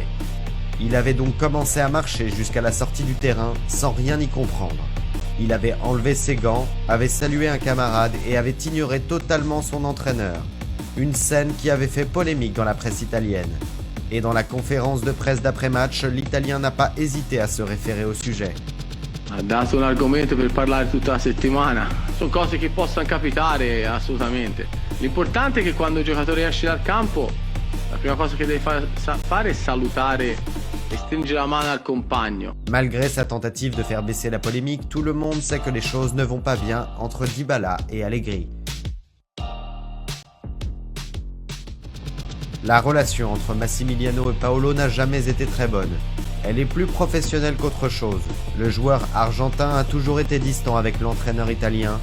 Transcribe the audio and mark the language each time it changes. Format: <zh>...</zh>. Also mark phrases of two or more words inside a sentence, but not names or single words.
<fr>Il avait donc commencé à marcher jusqu'à la sortie du terrain sans rien y comprendre. Il avait enlevé ses gants, avait salué un camarade et avait ignoré totalement son entraîneur. Une scène qui avait fait polémique dans la presse italienne. Et dans la conférence de presse d'après-match, l'Italien n'a pas hésité à se référer au sujet.</fr> <it>Ha dato un argomento per parlare tutta la settimana. Sono cose che possono capitare assolutamente. L'importante è che quando il giocatore esce dal campo, la prima cosa che deve fare è salutare e stringere la mano al compagno.</it> <fr>Malgré sa tentative de faire baisser la polémique, tout le monde sait que les choses ne vont pas bien entre Dybala et Allegri. La relation entre Massimiliano et Paolo n'a jamais été très bonne. Elle est plus professionnelle qu'autre chose. Le joueur argentin a toujours été distant avec l'entraîneur italien.</fr>